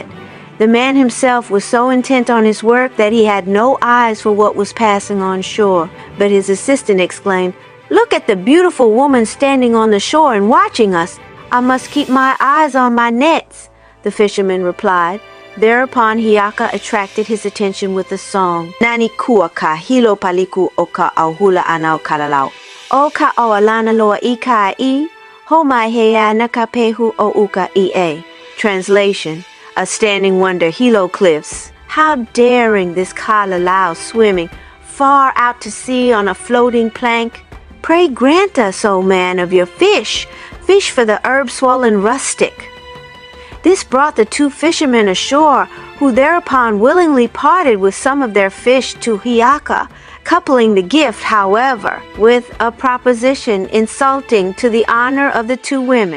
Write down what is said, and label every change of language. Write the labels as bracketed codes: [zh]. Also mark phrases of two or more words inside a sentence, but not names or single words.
[en] The man himself was so intent on his work that he had no eyes for what was passing on shore, but his assistant exclaimed, "Look at the beautiful woman standing on the shore and watching us. I must keep my eyes on my nets," the fisherman replied. Thereupon Hiiaka attracted his attention with a song. [haw] "Nani kuaka hilo paliku oka auhula anau kalalau. Oka o alana loa ikai, Hawaiian o uka ie." [en] Translation: A standing wonder, Hilo cliffs. How daring this kalalau swimming far out to sea on a floating plank. Pray grant us, O man, of your fish, fish for the herb-swollen rustic. This brought the two fishermen ashore, who thereupon willingly parted with some of their fish to Hiiaka, coupling the gift, however, with a proposition insulting to the honor of the two women.